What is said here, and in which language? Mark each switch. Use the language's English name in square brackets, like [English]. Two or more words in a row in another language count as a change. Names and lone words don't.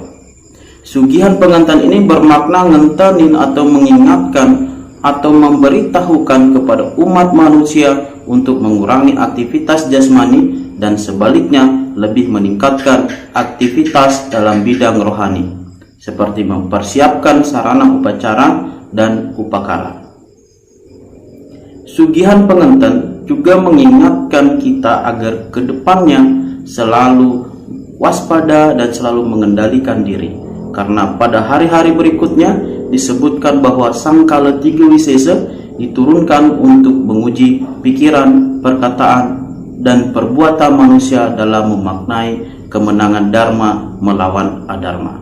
[Indonesian] Sugihan Pengenten ini bermakna ngentenin atau mengingatkan atau memberitahukan kepada umat manusia untuk mengurangi aktivitas jasmani dan sebaliknya lebih meningkatkan aktivitas dalam bidang rohani, seperti mempersiapkan sarana upacara dan upakara. Sugihan Pengenten juga mengingatkan kita agar kedepannya selalu waspada dan selalu mengendalikan diri, karena pada hari-hari berikutnya disebutkan bahwa Sangkala Tiga Wisesa diturunkan untuk menguji pikiran, perkataan, dan perbuatan manusia dalam memaknai kemenangan Dharma melawan Adharma.